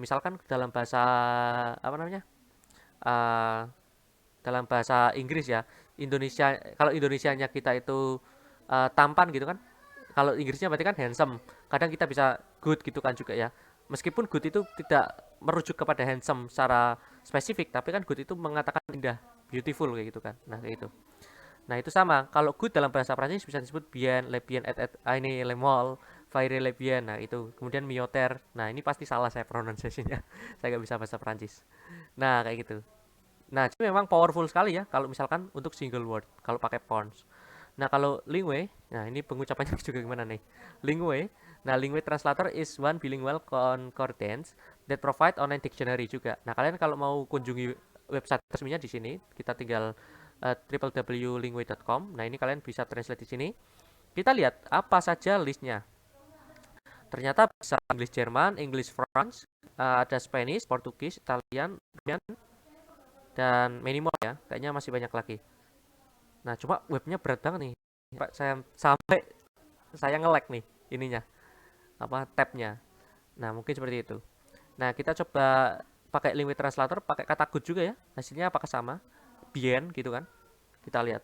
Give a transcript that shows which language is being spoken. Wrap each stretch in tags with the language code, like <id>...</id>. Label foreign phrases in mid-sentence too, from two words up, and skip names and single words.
<id>Misalkan dalam bahasa, apa namanya? eh, Dalam bahasa Inggris ya, Indonesia, kalau Indonesianya kita itu tampan gitu kan, kalau Inggrisnya berarti kan handsome. Kadang kita bisa good gitu kan juga ya, meskipun good itu tidak merujuk kepada handsome secara spesifik, tapi kan good itu mengatakan indah, beautiful kayak gitu kan. Nah, kayak gitu. Nah, itu sama, kalau good dalam bahasa Prancis bisa disebut bien,</id> <fr>le bien</fr> <id>ini</id> <fr>le mall, faire le bien.</fr> <id>Nah, itu kemudian mioter. Nah, ini pasti salah saya pronunciasinya. Saya nggak bisa bahasa Prancis. Nah, kayak gitu. Nah, jadi memang powerful sekali ya kalau misalkan untuk</id> <en>single word</en> <id>kalau pakai Pons. Nah, kalau Lingwe, nah ini pengucapannya juga gimana nih?</id> <en>Lingwe. Nah, Lingwe Translator is one bilingual concordance that provide online dictionary juga.</en> <id>Nah, kalian kalau mau kunjungi website resminya di sini, kita tinggal www.lingwe.com. Nah, ini kalian bisa translate di sini. Kita lihat apa saja listnya. Ternyata bisa English Jerman,</id> <en>English France,</en> <id>ada Spanish, Portugis, Italian, Russian, dan</id> <en>many more</en> <id>ya. Kayaknya masih banyak lagi. Nah, cuma webnya berat banget nih. Pak, saya sampai saya nge-lag nih ininya, apa tabnya. Nah, mungkin seperti itu. Nah, kita coba pakai Lingui Translator, pakai kata good juga ya. Hasilnya apakah sama? Bien gitu kan. Kita lihat.</id>